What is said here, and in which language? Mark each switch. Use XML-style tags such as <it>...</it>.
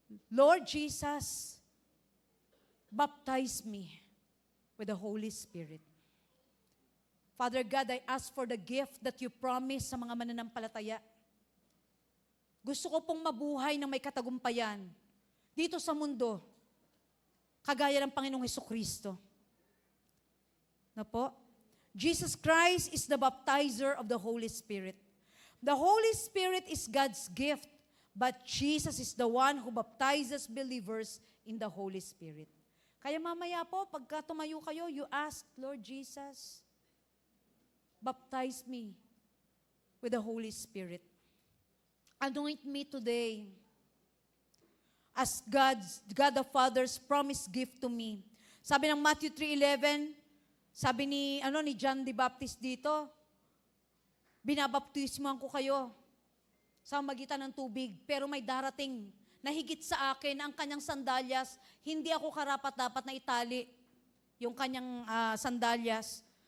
<en>Lord Jesus, baptize me with the Holy Spirit. Father God, I ask for the gift that you promised</en> <tl>sa mga mananampalataya. Gusto ko pong mabuhay ng may katagumpayan dito sa mundo, kagaya ng Panginoong Hesukristo. Na po?</tl> <en>Jesus Christ is the baptizer of the Holy Spirit. The Holy Spirit is God's gift, but Jesus is the one who baptizes believers in the Holy Spirit.</en> <tl>Kaya mamaya po, pagka tumayo kayo,</tl> <en>you ask, Lord Jesus, baptize me with the Holy Spirit. Anoint me today as God the Father's promised gift to me.</en> <tl>Sabi ng Matthew 3:11, sabi ni John the Baptist dito, binabaptismuhan ko kayo sa magitan ng tubig, pero may darating na higit sa akin ang kanyang sandalyas, hindi ako karapat-dapat na itali yung kanyang sandalyas.</tl>